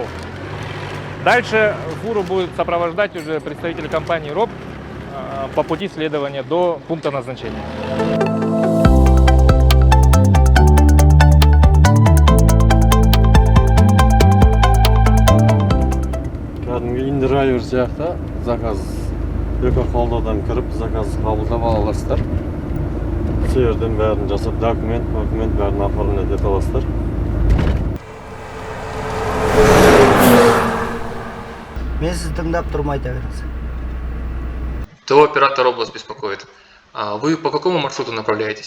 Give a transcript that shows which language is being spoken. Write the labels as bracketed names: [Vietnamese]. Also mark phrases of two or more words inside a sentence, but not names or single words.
[Russian] Дальше фуру будет сопровождать уже представители компании РОП по пути следования до пункта назначения. [Kazakh] Драйвер сияқты заказ қолдаудан кіріп заказ қабылдап аласыздар. Сол жерден бәрін жасап, документ бәрін оформлять ете аласыздар. Мен сізді тыңдап тұрмай айта беріңіз. [Russian] ТО оператор область беспокоит. Вы по какому маршруту направляетесь?